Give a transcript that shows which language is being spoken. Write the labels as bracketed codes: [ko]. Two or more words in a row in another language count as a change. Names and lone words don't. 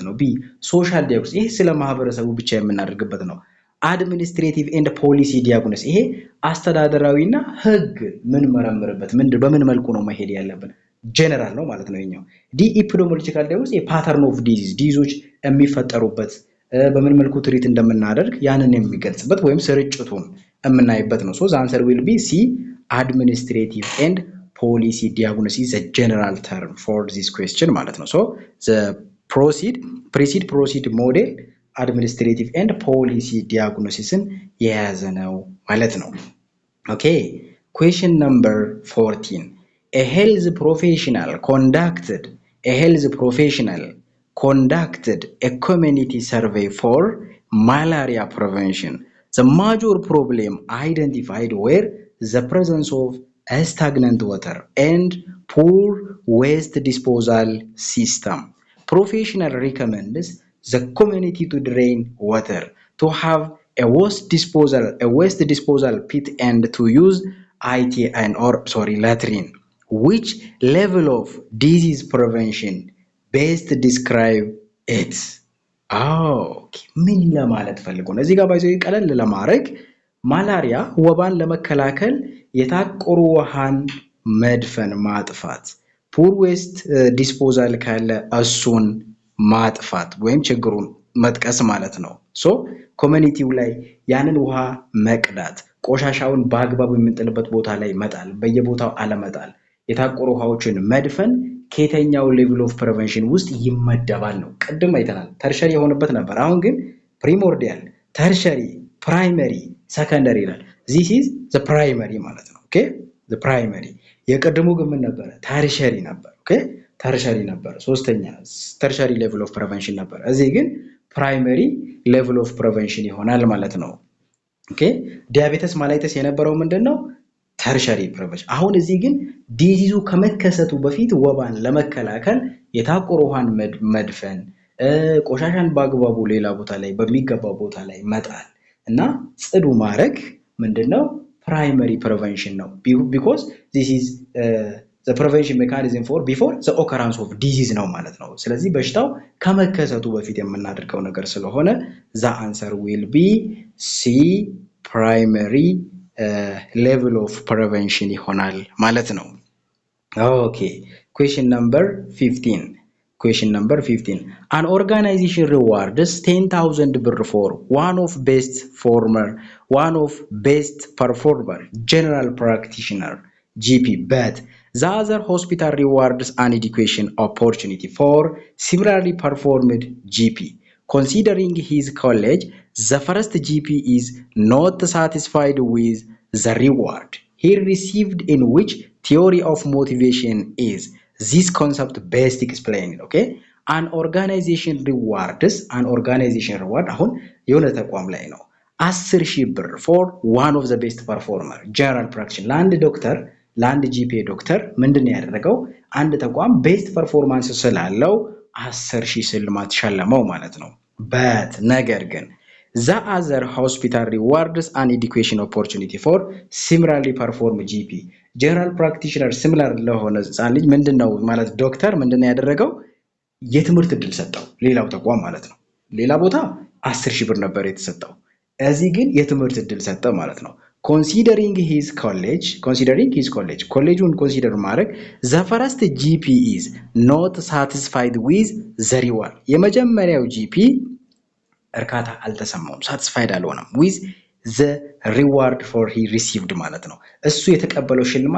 [am] ነው [en] B social diagnosis [am] ይሄ ስለ ማህበረሰቡ ብቻ የምናደርግበት ነው [en] administrative and policy diagnosis [am] ይሄ አስተዳደራዊና ህግ ምን መረምርበት በምን መልኩ ነው መሄድ ያለብን ጀነራል ነው ማለት ነው ይሄኛው [en] D epidemiological diagnosis pattern of diseases [am] የሚፈጠሩበት በምን መልኩ ትሪት እንደምናደርግ ያንን የሚገልጽበት ወይም ስርጭቱን የምናይበት ነው [en] ሶ the answer will be C administrative and policy diagnosis is a general term for this question [am] ማለት ነው [en] so the precede proceed model administrative and policy diagnosis [am] የያዘ ነው ማለት ነው [en] okay question number 14 a health professional conducted a community survey for malaria prevention the major problem identified were the presence of stagnant water and poor waste disposal system professional recommends the community to drain water to have a waste disposal pit and to use latrine which level of disease prevention best describe it [am] ምን ለማለት ፈልጎ ነው እዚህ ጋር ባይዘው ቀለል ለማድረግ ማላሪያ ወባን ለመከላከል የታቆሩ ውሃን መድፈን ማጥፋት [en] poor waste disposal [am] ካለ እሱን ማጥፋት ወይም ችግሩን መጥቀስ ማለት ነው ሶ ኮሚኒቲው ላይ ያንን ውሃ መቅዳት ቆሻሻውን በአግባቡ የምንጥልበት ቦታ ላይ መጣል በየቦታው አለመጣል የታቆሩ ውሃዎችን መድፈን ከየተኛው [en] level of prevention [am] ውስጥ ይመደባል ነው ቀድም አይተናል ተርሸሪ የሆነበት ነበር አሁን ግን [en] primordial tertiary primary secondary [am] ይላል [en] this is the primary [am] ማለት ነው [en] okay the primary [am] የቀድሞ ግን ምን ነበር ተርሸሪ ነበር ኦኬ ተርሸሪ ነበር ሶስተኛ ተርሸሪ [en] level of prevention [am] ነበር እዚህ ግን [en] primary level of prevention [am] ይሆናል ማለት ነው [en] okay diabetes mellitus [am] የነበረው ምንድነው [en] tertiary prevention [am] አሁን እዚህ ግን ዲዚዙ ከመከሰቱ በፊት ወባን ለመከላከል የታቆሩ ውሃን መድፈን ቆሻሻን በአግባቡ ሌላ ቦታ ላይ በሚገባው ቦታ ላይ መጣል እና ጽዱ ማድረግ ምንድነው [en] primary prevention ነው because this is the prevention mechanism for before the occurrence of disease [am] ነው ማለት ነው ስለዚህ በሽታው ከመከሰቱ በፊት የምናደርገው ነገር ስለሆነ [en] the answer will be C primary level of prevention [am] ይሆናል ማለት ነው [en] okay question number 15 an organization rewards 10,000 birr for one of best performer general practitioner GP but the other hospital rewards an education opportunity for similarly performed GP considering his college the first GP is not satisfied with the reward he received in which theory of motivation is this concept best explained. Okay, an organization rewards [am] አሁን የሆነ ተቋም ላይ ነው [en] 10,000 ብር for one of the best performer general practitioner [am] ለአንድ ዶክተር ለአንድ ጂፒኤ ዶክተር ምንድነው ያደረገው አንድ ተቋም [en] best performance [am] ስላለው 10,000 ሽልማት ሸለመው ማለት ነው [en] but [am] ነገር ግን [en] the other hospital rewards an education opportunity for similarly perform GP general practitioner similar [am] ለሆነ ህፃን ልጅ ምንድነው ማለት ዶክተር ምንድነው ያደረገው የትምህርት እድል ሰጠው ሌላው ተቋም ማለት ነው ሌላ ቦታ 10,000 ብር ነበር የተሰጠው እዚህ ግን የትምህርት እድል ሰጠ ማለት ነው [en] considering his college collegeውን consider ማድረግ the first GP is not satisfied with the reward [am] የመጀመሪያው GP እርካታ አልተሰማውም [en] satisfied አልሆነም with the reward for he received [am] ማለት ነው እሱ የተቀበለው ሽልማት